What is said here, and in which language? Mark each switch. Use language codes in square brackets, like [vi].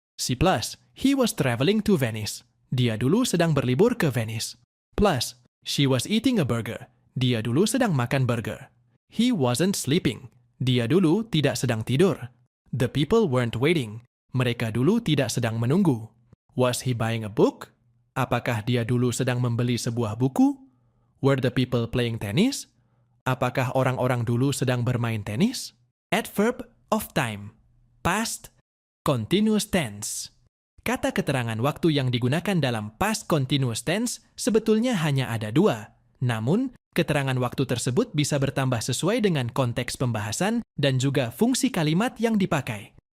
[id] C+, [en] he was traveling to Venice. [id] Dia dulu sedang berlibur ke Venice. [en] Plus, she was eating a burger. [id] Dia dulu sedang makan burger. [en] He wasn't sleeping. [id] Dia dulu tidak sedang tidur. [en] The people weren't waiting. [id] Mereka dulu tidak sedang menunggu. [en] Was he buying a book? [id] Apakah dia dulu sedang membeli sebuah buku? [en] Were the people playing tennis? [id] Apakah orang-orang dulu sedang bermain tenis? [en] Adverb of time. Past continuous tense. [id] Kata keterangan waktu yang digunakan dalam past continuous tense sebetulnya hanya ada dua. Namun, keterangan waktu tersebut bisa bertambah sesuai dengan konteks pembahasan dan juga fungsi kalimat yang dipakai.